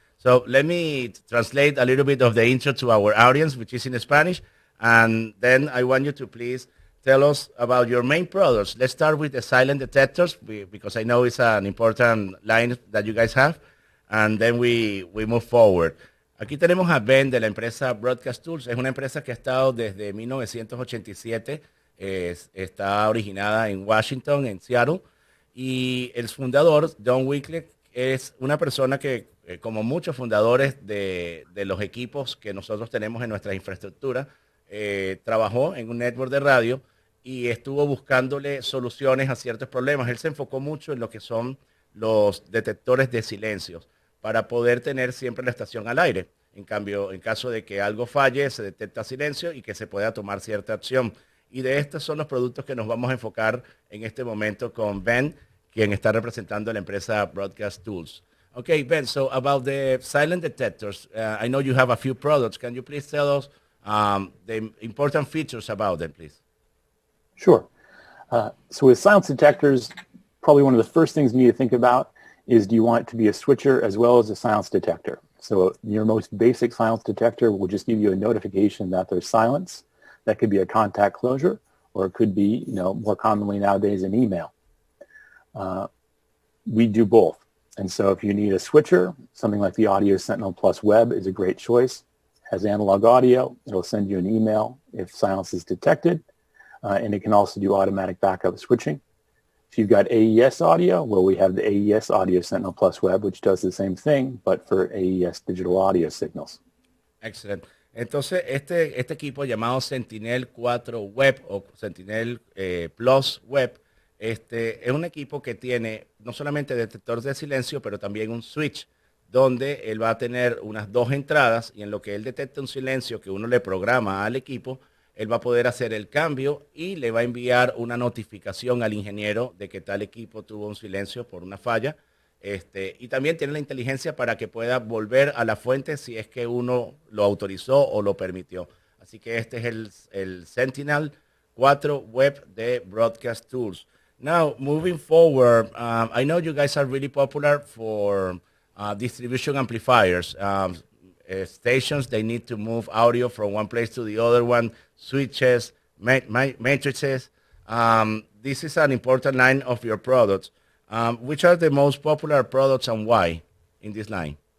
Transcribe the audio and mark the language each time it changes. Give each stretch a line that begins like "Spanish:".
English: So let me translate a little bit of the intro to our audience, which is in Spanish. And then I want you to please tell us about your main products. Let's start with the silent detectors, because I know it's an important line that you guys have. And then we move forward.
Spanish: Aquí tenemos a Ben de la empresa Broadcast Tools. Es una empresa que ha estado desde 1987. Está originada en Washington, en Seattle. Y el fundador, Don Wingate, es una persona que, como muchos fundadores de los equipos que nosotros tenemos en nuestra infraestructura, trabajó en un network de radio y estuvo buscándole soluciones a ciertos problemas. Él se enfocó mucho en lo que son los detectores de silencios, para poder tener siempre la estación al aire. En cambio, en caso de que algo falle, se detecta silencio y que se pueda tomar cierta acción. Y de estos son los productos que nos vamos a enfocar en este momento con Ben, quien está representando la empresa Broadcast Tools.
English: Okay, Ben, so about the silent detectors, I know you have a few products. Can you please tell us the important features about them, please? Sure. So with silence detectors, probably one of the first things you need to think about is, do you want it to be a switcher as well as a silence detector? So your most basic silence detector will just give you a notification that there's silence. That could be a contact closure, or it could be, more commonly nowadays, an email. We do both. And so if you need a switcher, something like the Audio Sentinel Plus Web is a great choice. It has analog audio. It'll send you an email if silence is detected. And it can also do automatic backup switching. If you've got AES audio, well, we have the AES Audio Sentinel Plus Web, which does the same thing, but for AES digital audio signals. Excellent.
Spanish: Entonces, este equipo llamado Sentinel 4 Web o Sentinel Plus Web, es un equipo que tiene no solamente detector de silencio, pero también un switch, donde él va a tener unas dos entradas, y en lo que él detecta un silencio que uno le programa al equipo, él va a poder hacer el cambio y le va a enviar una notificación al ingeniero de que tal equipo tuvo un silencio por una falla. Y también tiene la inteligencia para que pueda volver a la fuente si es que uno lo autorizó o lo permitió. Así que este es el Sentinel 4 Web de Broadcast Tools.
English: Now, moving forward, I know you guys are really popular for distribution amplifiers. Stations, they need to move audio from one place to the other one, switches, matrices. This is an important line of your products. Which are the most popular products and why in this line?